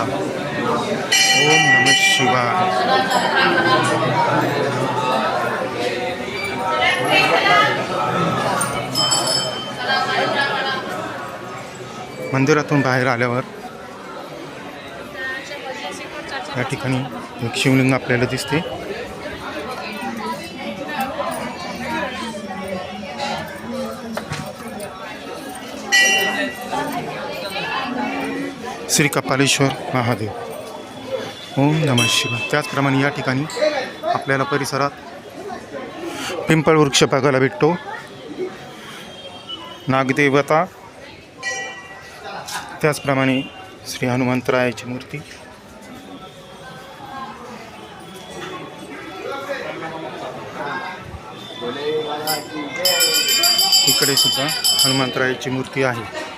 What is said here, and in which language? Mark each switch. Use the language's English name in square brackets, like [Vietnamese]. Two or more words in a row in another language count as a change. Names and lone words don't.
[Sanskrit] ओम नमः शिवाय. [Marathi] मंदिरातून बाहेर आल्यावर या ठिकाणी एक शिवलिंग आपल्याला दिसते. श्री कपालेश्वर महादेव. [Sanskrit] ओम नमः शिवाय. [Marathi] त्याचप्रमाणे या ठिकाणी आपल्याला परिसरात पिंपळ वृक्ष बघायला भेटतो. नागदेवता, त्याचप्रमाणे श्री हनुमंतरायाची मूर्ती. इकडे सुद्धा हनुमंतरायाची मूर्ती आहे.